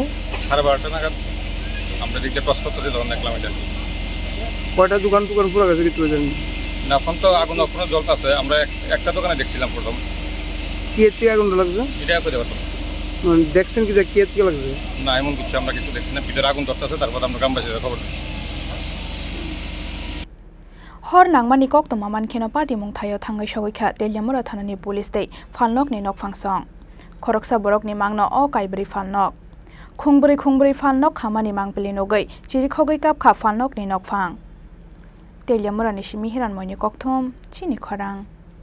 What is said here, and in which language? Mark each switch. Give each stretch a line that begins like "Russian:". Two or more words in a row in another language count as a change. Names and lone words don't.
Bangla: 12:30 নাগাদ আমরা দিকটা ক্রস করতেছি, তখন দেখলাম এটা। কয়টা দোকান পুরো গেছে কিছু জানেন না? এখন তো আগুন এখনো জ্বলতেছে। আমরা একটা দোকানে দেখছিলাম প্রথম। কি এর থেকে আগুনটা লাগছে? এটা করে পারতাম দেখছেন কি কি এর থেকে লাগছে? না, এমন কিছু আমরা কিছু দেখছি না। ভিতরে আগুন ধরতেছে, তারপর আমরা গ্রামবাসীরা খবর দিচ্ছি।
Kok Borok: हर नांगमानि कक्तमा मानखेनो पाटिमं थायो थांगै सगैखा तेलियामुरा थानानि पुलिस दै फालनकनि नकफांसं खरकसा बरकनि मांनो अ काइब्रि फालनक खुंब्रै फालनक खामानि मांपलि नगै चिरिखगै कापखा फालनकनि नकफां तेलियामुरानि सिमि हिरानमयनि कक्थम चिनि खरां।